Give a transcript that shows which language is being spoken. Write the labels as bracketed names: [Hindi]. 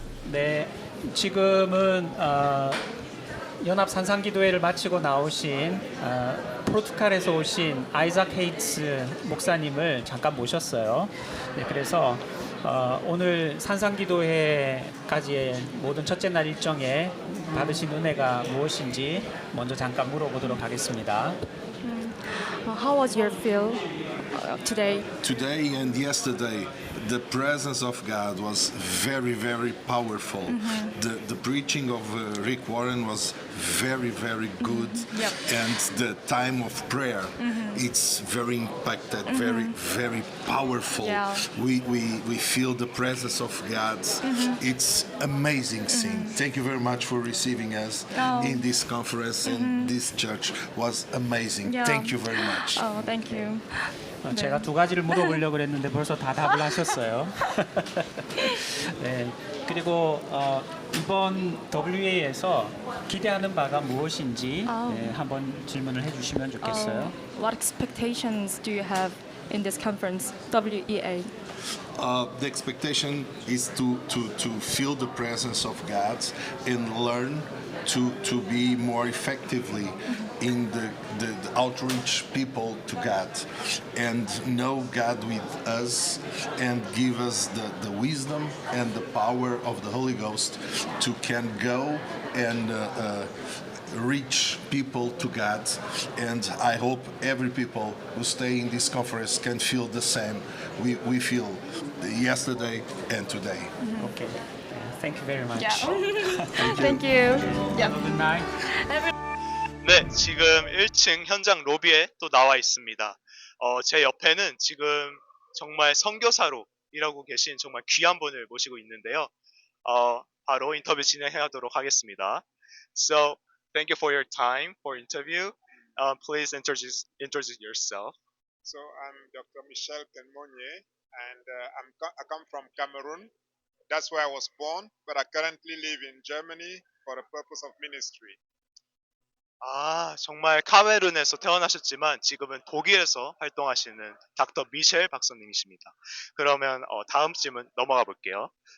[Korean] 네, 지금은 연합 산상기도회를 마치고 나오신 포르투갈에서 오신 아이작 헤이츠 목사님을 잠깐 모셨어요. 네, 그래서 오늘 산상기도회까지의 모든 첫째 날 일정에 받으신 은혜가 무엇인지 먼저 잠깐 물어보도록 하겠습니다. [English] How was your feel today? Today and yesterday, the presence of God was very, very powerful. The preaching of Rick Warren was very, very good. Yep. And the time of prayer, it's very impacted, very, very powerful. Yeah. We feel the presence of God. It's amazing thing. Thank you very much for receiving us in this conference, and this church was amazing. Yeah. Thank you very much. Oh, thank you. [Korean] 제가 두 가지를 물어보려고 했는데 벌써 다 답을 하셨어요. 네, 그리고 이번 [English] WEA [Korean] 에서 기대하는 바가 무엇인지 한번 질문을 해주시면 좋겠어요. [English] What expectations do you have in this conference, WEA? The expectation is to feel the presence of God and learn to be more effectively in the outreach people to God and know God with us and give us the wisdom and the power of the Holy Ghost to can go and reach people to God, and I hope every people who stay in this conference can feel the same we feel yesterday and today. Okay. Thank you very much. Thank you. Have a good night. [Korean] 네, 지금 1층 현장 로비에 또 나와 있습니다. 제 옆에는 지금 정말 선교사로 일하고 계신 정말 귀한 분을 모시고 있는데요. 바로 인터뷰 진행하도록 하겠습니다. [English] So, thank you for your time for interview. Please introduce yourself. So I'm Dr. Michel Kenmonye, and I come from Cameroon. That's where I was born, but I currently live in Germany for the purpose of ministry. [Korean] 정말 카메룬에서 태어나셨지만 지금은 독일에서 활동하시는 닥터 미셸 박사님이십니다. 그러면 다음 질문 넘어가 볼게요.